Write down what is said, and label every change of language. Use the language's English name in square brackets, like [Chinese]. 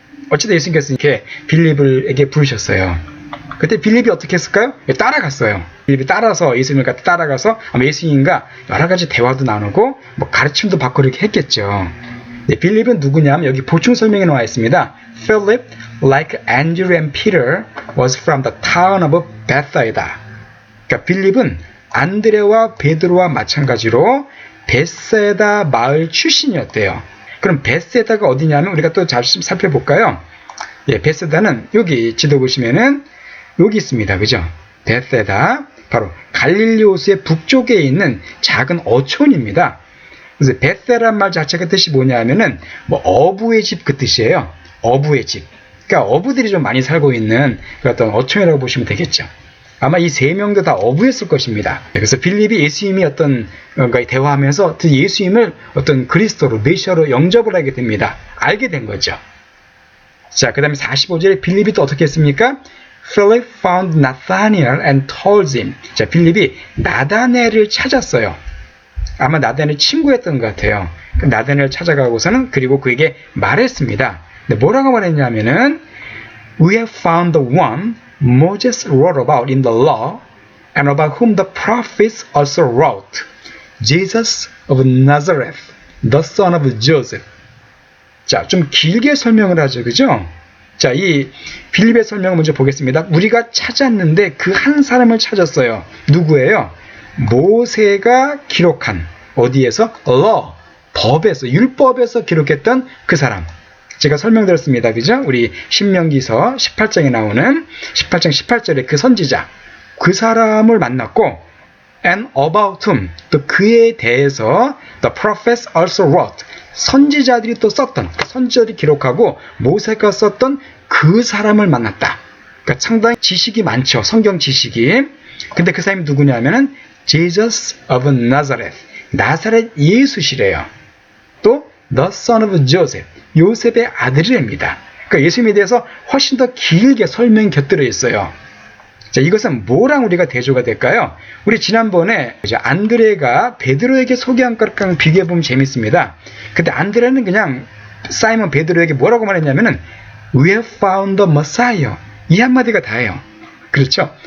[Korean] 어쨌든 예수님께서 이렇게 빌립에게 부르셨어요. 그때 빌립이 어떻게 했을까요? 따라갔어요. 빌립이 따라서 예수님을 따라가서 아마 예수님과 여러 가지 대화도 나누고 뭐 가르침도 받고 이렇게 했겠죠. 네, 빌립은 누구냐면 여기 보충 설명에 나와 있습니다. [English] Philip, like Andrew and Peter, was from the town of Bethsaida. [Korean] 그러니까 빌립은 안드레와 베드로와 마찬가지로 베세다 마을 출신이었대요. 그럼 베세다가 어디냐면 우리가 또 잠시 살펴볼까요? 예, 베세다는 여기 지도 보시면은 여기 있습니다. 그죠? 베세다, 바로 갈릴리 호수의 북쪽에 있는 작은 어촌입니다. 그래서 베세라는 말 자체가 뜻이 뭐냐면은 뭐 어부의 집, 그 뜻이에요. 어부의 집. 그러니까 어부들이 좀 많이 살고 있는 그 어떤 어촌이라고 보시면 되겠죠. 아마 이 3명도 다 어부였을 것입니다. 그래서 빌립이 예수님이 어떤 대화하면서 예수님을 어떤 그리스도로, 메시아로 영접을 하게 됩니다. 알게 된 거죠. 자, 그 다음에 45절에 빌립이 또 어떻게 했습니까? [English] Philip found Nathanael and told him. [Korean] 자, 빌립이 나다나엘을 찾았어요. 아마 나다나엘 친구였던 것 같아요. 나다나엘을 찾아가고서는 그리고 그에게 말했습니다. 근데 뭐라고 말했냐면은 [English] We have found the one Moses wrote about in the law and about whom the prophets also wrote, Jesus of Nazareth, the son of Joseph. [Korean] 자, 좀 길게 설명을 하죠. 그죠? 자, 이 빌립의 설명을 먼저 보겠습니다. 우리가 찾았는데 그 한 사람을 찾았어요. 누구예요? 모세가 기록한, 어디에서? law, 법에서, 율법에서 기록했던 그 사람. 제가 설명드렸습니다. 그죠? 우리 신명기서 18장에 나오는 18장 18절에 그 선지자, 그 사람을 만났고, [English] and about whom, [Korean] 또 그에 대해서 [English] the prophets also wrote, [Korean] 선지자들이 또 썼던, 선지자들이 기록하고 모세가 썼던 그 사람을 만났다. 그러니까 상당히 지식이 많죠. 성경 지식이. 근데 그 사람이 누구냐면은 [English] Jesus of Nazareth, [Korean] 나사렛 예수시래요. 또 [English] the son of Joseph, [Korean] 요셉의 아들입니다. 그러니까 예수님에 대해서 훨씬 더 길게 설명이 곁들여 있어요. 자, 이것은 뭐랑 우리가 대조가 될까요? 우리 지난번에 안드레가 베드로에게 소개한 것랑 비교해보면 재밌습니다. 근데 안드레는 그냥 사이먼 베드로에게 뭐라고 말했냐면은 [English] We have found the Messiah, [Korean] 이 한마디가 다예요. 그렇죠?